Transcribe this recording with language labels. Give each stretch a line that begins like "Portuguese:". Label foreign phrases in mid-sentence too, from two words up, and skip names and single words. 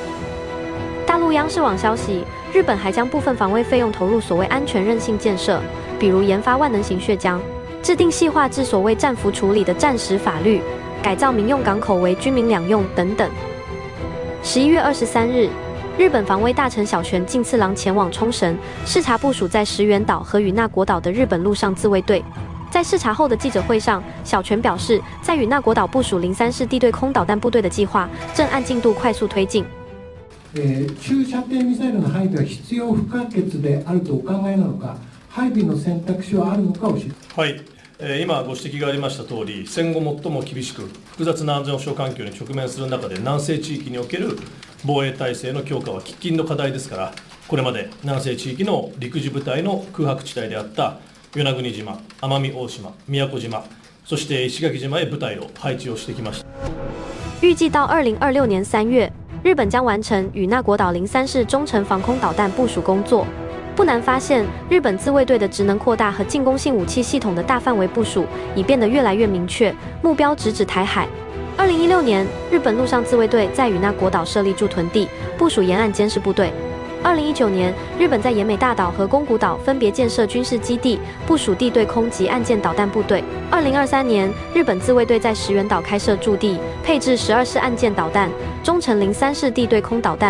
Chinese: 大陆央视网消息，日本还将部分防卫费用投入所谓安全韧性建设，比如研发万能型血浆，制定细化至所谓战俘处理的战时法律，改造民用港口为军民两用等等。11月23日，日本防卫大臣小泉进次郎前往冲绳视察部署在石垣岛和与那国岛的日本陆上自卫隊。在视察后的記者会上，小泉表示，在与那国岛部署03式地对空导弹部隊的計劃正按進度快速推進。
Japanese: 中射程ミサイルの配備は必要不可欠であるとお考えなのか、配備の選択肢はあるのか教えて。はい。今ご指摘がありました通り、戦後最も厳しく複雑な安全保障環境に直面する中で南西地域における防衛体制の強化は喫緊の課題ですから、これまで南西地域の陸自部隊の空白地帯であった与那国島、奄美大島、宮古島、そして石垣島へ部隊を配置をしてきました。
Chinese: 预计到2026年3月，日本将完成与那国岛03式中程防空导弹部署工作。不难发现，日本自卫队的职能扩大和进攻性武器系统的大范围部署已变得越来越明确，目标直指台海。2016年，日本陆上自卫队在与那国岛设立驻屯地，部署沿岸监视部队。2019年，日本在奄美大岛和宫古岛分别建设军事基地，部署地对空及岸舰导弹部队。2023年，日本自卫队在石垣岛开设驻地，配置12式岸舰导弹、中程03式地对空导弹。